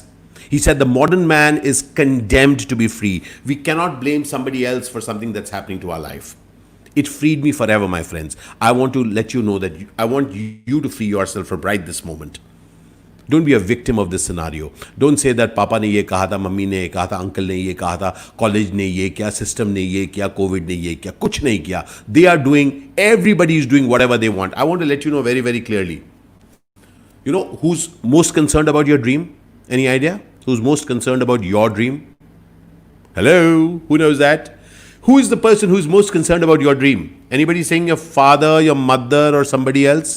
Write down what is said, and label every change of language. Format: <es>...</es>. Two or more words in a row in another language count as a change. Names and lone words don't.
<en>He said the modern man is condemned to be free. We cannot blame somebody else for something that's happening to our life. It freed me forever, my friends. I want to let you know that I want you to free yourself from right this moment. Don't be a victim of this scenario. Don't say that</en> <hi>पापा ने ये कहा था, मम्मी ने ये कहा था, अंकल ने ये कहा था, कॉलेज ने ये किया, सिस्टम ने ये किया, कोविड ने ये किया, कुछ नहीं किया.</hi> <en>Everybody is doing whatever they want. I want to let you know very, very clearly. You know who's most concerned about your dream? Any idea? Who's most concerned about your dream? Hello? Who knows that? Who is the person who's most concerned about your dream? Anybody saying your father, your mother, or somebody else?</en>